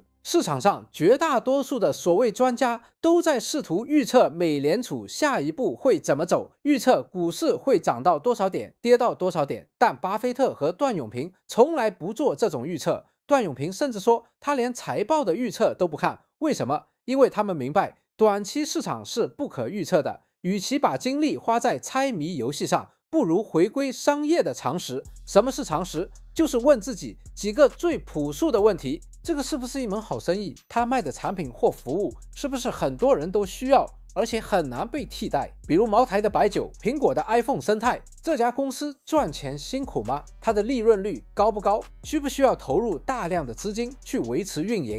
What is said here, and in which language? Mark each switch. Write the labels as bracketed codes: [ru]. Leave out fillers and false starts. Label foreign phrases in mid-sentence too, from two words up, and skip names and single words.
[zh] 市場上絕大多數的所謂專家都在試圖預測美聯儲下一步會怎麼走，預測股市會漲到多少點，跌到多少點。但巴菲特和段永平從來不做這種預測， 段永平甚至說，他連財報的預測都不看。為什麼？因為他們明白，短期市場是不可預測的，與其把精力花在猜謎遊戲上，不如回歸商業的常識。什麼是常識？就是問自己幾個最樸素的問題：這個是不是一門好生意？他賣的產品或服務是不是很多人都需要，而且很難被替代？比如茅台的白酒、蘋果的 iPhone 生態，這家公司賺錢辛苦嗎？它的利潤率高不高？需不需要投入大量的資金去維持運營？